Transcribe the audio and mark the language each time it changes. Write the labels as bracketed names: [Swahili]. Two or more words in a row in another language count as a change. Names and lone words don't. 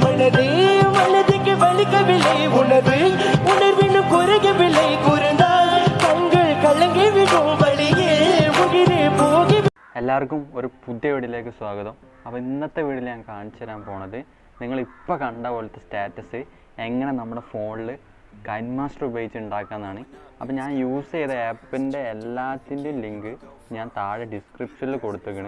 [Tamil] உனது மனதுக்கு வலிக்கவில்லை உனது உணர்வினும் குறையவில்லை குறைந்தால் கண்கள் கலங்கி விடும் வழியே உயிரே போகி. [Malayalam] എല്ലാവർക്കും ഒരു പുതിയ വീഡിയോയിലേക്ക് സ്വാഗതം. അപ്പോൾ ഇന്നത്തെ വീഡിയോയിൽ ഞാൻ കാണിച്ചു തരാൻ പോണത് നിങ്ങളിപ്പോൾ കണ്ട പോലത്തെ സ്റ്റാറ്റസ് എങ്ങനെ നമ്മുടെ ഫോണിൽ കൈൻ മാസ്റ്റർ ഉപയോഗിച്ച് ഉണ്ടാക്കാമെന്നാണ്. അപ്പോൾ ഞാൻ യൂസ് ചെയ്ത ആപ്പിൻ്റെ എല്ലാത്തിൻ്റെയും ലിങ്ക് ഞാൻ താഴെ ഡിസ്ക്രിപ്ഷനിൽ കൊടുത്തേക്കണ്.